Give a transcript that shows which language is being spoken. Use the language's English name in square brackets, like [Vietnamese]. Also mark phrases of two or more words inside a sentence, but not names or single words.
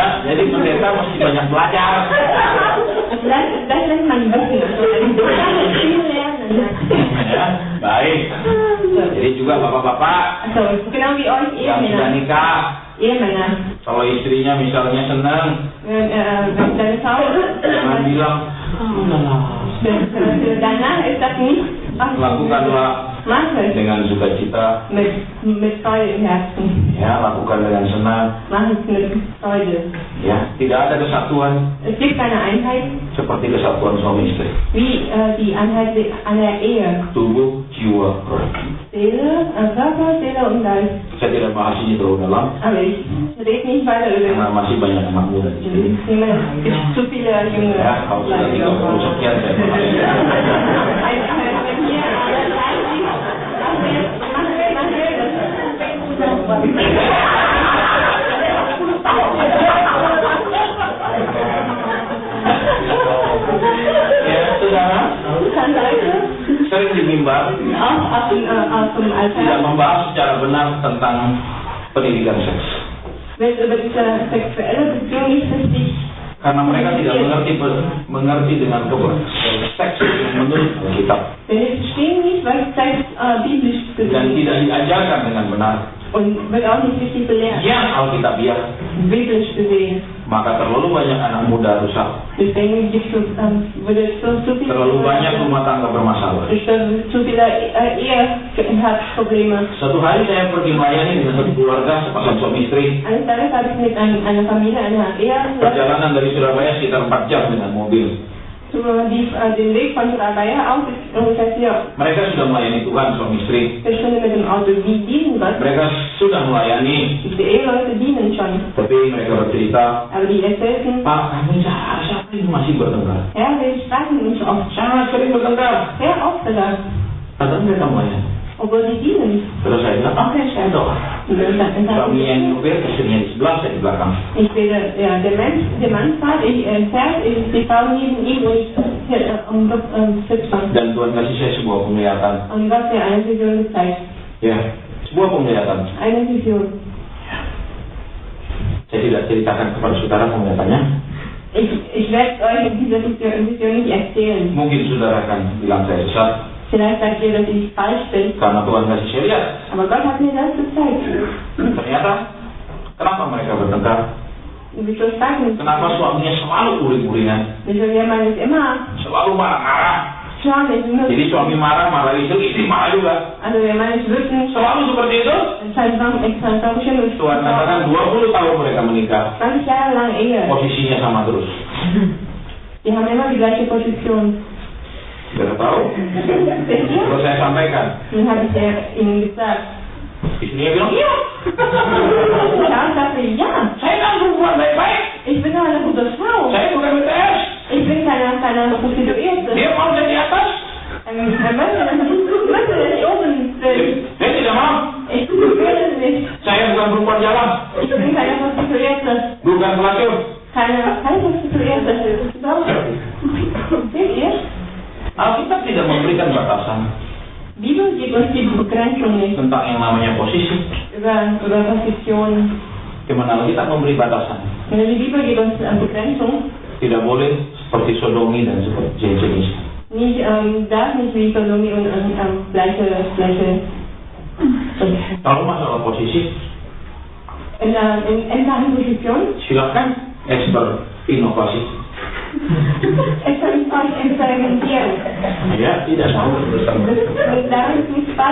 [Indonesian] Jadi pendeta mesti banyak belajar. [German] Das lässt man wissen. Also ein Doktor muss viel lernen. [Indonesian] Ya, baik. Jadi juga bapak-bapak [German] Also genau wie euch [Indonesian] yang sudah [German] Ehemänner. [Indonesian] nikah, [German] Ehemänner. [Indonesian] kalau istrinya misalnya senang, [German] Wenn deine Frau [Indonesian] jangan bilang, [German] danach ist das nicht. [Indonesian] lakukanlah [German] Mach es [Indonesian] dengan sukacita, [German] mit Freude im Herzen. [Indonesian] ya, lakukan dengan senang, [German] Mach es mit Freude. [Indonesian] ya. Tidak ada kesatuan [German] Es gibt keine Einheit [Indonesian] seperti kesatuan suami istri, [German] wie die Einheit einer Ehe. [Indonesian] tubuh, jiwa, roh. [German] Seele, Körper, Seele und Geist. [Indonesian] Saya tidak bahas ini terlalu dalam [German] Aber ich rede nicht weiter über [Indonesian] karena masih banyak anak muda di sini. [German] das Thema. Es gibt zu viele junge [Indonesian] Ya, kalau sudah 30 sekian saya bahas. [German] Wenn hier alle 30, machen wir [Indonesian] Ya, saudara, [German] Kann Leute [Indonesian] sering di mimbar [German] auch aus dem [Indonesian] tidak [German] Alter, [Indonesian] membahas secara benar tentang pendidikan seks. [German] wenn über diese sexuelle Beziehung nicht richtig [Indonesian] Karena mereka tidak mengerti dengan seks yang menurut Alkitab [German] Denn wir verstehen nicht, was Sex biblisch [Indonesian] dan [German] bedeutet [Indonesian] tidak diajarkan dengan benar [German] und wird auch nicht richtig belehrt, [Indonesian] yang Alkitabiah, [German] biblisch gesehen. [Indonesian] maka terlalu banyak anak muda rusak, [German] Deswegen gibt es zu viele [Indonesian] terlalu banyak rumah tangga bermasalah. [German] zu viele Eheprobleme. [Indonesian] Suatu hari saya pergi melayani dengan satu keluarga sepasang suami istri. [German] Eines Tages habe ich mit einer Familie, einer Ehe, [Indonesian] Perjalanan dari Surabaya sekitar 4 jam dengan mobil. [German] den Weg von Surabaya aus ist ungefähr 4 [Indonesian] Mereka sudah melayani Tuhan suami istri. [German] Stunden mit dem Auto. Die dienen Gott. [Indonesian] Mereka sudah melayani, [German] Die Eheleute dienen schon. [Indonesian] tapi mereka bercerita, [German] Aber die erzählten, [Indonesian] Pak, kami siapa ini masih bertengkar? [German] ja, wir streiten uns oft. [Indonesian] Sangat sering bertengkar. [German] Sehr oft sogar. [Indonesian] Padahal mereka melayani. [German] Obwohl sie dienen. [Indonesian] Terus saya bilang, oke, saya doa. Suami yang nyupir, istrinya di sebelah, saya di belakang. [German] Ich will, ja, der Mann fährt, die Frau neben ihm und ich sitzen. [Indonesian] Dan Tuhan kasih saya sebuah penglihatan. [German] Und Gott mir eine Vision gezeigt. [Indonesian] Ya, sebuah penglihatan. [German] Eine Vision. [Indonesian] Saya tidak ceritakan kepada saudara penglihatannya. [German] Ich werde euch diese Vision nicht erzählen. [Indonesian] Mungkin saudara akan bilang saya sesat, [German] Vielleicht sagt ihr, dass ich falsch bin. [Indonesian] karena Tuhan kasih saya lihat. [German] Aber Gott hat mir das gezeigt. [Indonesian] Ternyata, kenapa mereka bertengkar? [German] Wieso streiten? [Indonesian] Kenapa suaminya selalu uring-uringan, [German] Wieso der Mann ist immer [Indonesian] selalu marah-marah. [German] zornig? [Indonesian] Jadi suami marah, marah istri marah juga. [German] Also der Mann ist wütend. [Indonesian] Selalu seperti itu. [German] Sein Frau bestimmt. [Indonesian] Tuhan katakan 20 tahun mereka menikah, [German] 20 Jahre lang Ehe. [Indonesian] posisinya sama terus. [German] Die haben immer die gleiche Position. [Indonesian] Tidak tahu. Terus saya sampaikan, [German] Dann habe ich ihnen gesagt. [Indonesian] istrinya bilang, iya. [German] Ja, ich sagte, ja, [Indonesian] Saya kan perempuan baik-baik. [German] ich bin doch eine gute Frau. [Indonesian] Saya bukan BTS. [German] Ich bin keine Prostituierte. [Indonesian] Dia mau saya di atas. [German] Er möchte, dass ich oben bin. [Indonesian] Dia tidak mau. [German] Ich will nicht. [Indonesian] Saya bukan perempuan jalan. [German] Ich bin keine Prostituierte. [Indonesian] Bukan pelacur. [German] Keine Prostituierte. Doch. Seht ihr? [Indonesian] Alkitab tidak memberikan batasan [German] Bibel gibt uns die Begrenzung nicht. [Indonesian] tentang yang namanya posisi. [German] Über Position. [Indonesian] Dimana Alkitab memberi batasan. [German] Die Bibel gibt uns Begrenzung. [Indonesian] Tidak boleh seperti sodomi dan seperti jenis. [German] Nicht, darf nicht wie Sodomie und gleiche. [Indonesian] Kalau masalah posisi, [German] In einer Position. [Indonesian] silakan berinovasi. [German] Experimentieren. [Indonesian] Ya, tidak tahu bersama. [German] Daran ist nicht Spaß.